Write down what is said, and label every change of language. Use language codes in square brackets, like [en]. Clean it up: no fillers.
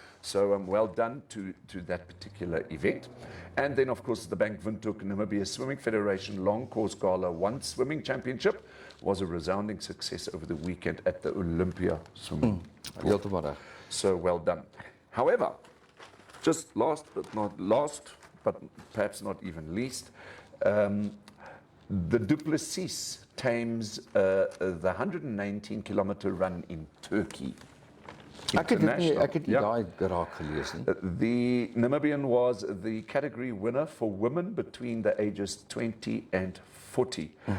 [en] So well done to that particular event. And then, of course, the Bank Windhoek Namibia Swimming Federation Long Course Gala 1 Swimming Championship was a resounding success over the weekend at the Olympia Swimming Pool. So well done. However, just last but perhaps not even least, the Du Plessis tames the 119-kilometer run in Turkey. [af] Ek het nie daai geraak gelees nie. [en] The Namibian was the category winner for women between the ages 20 and 40.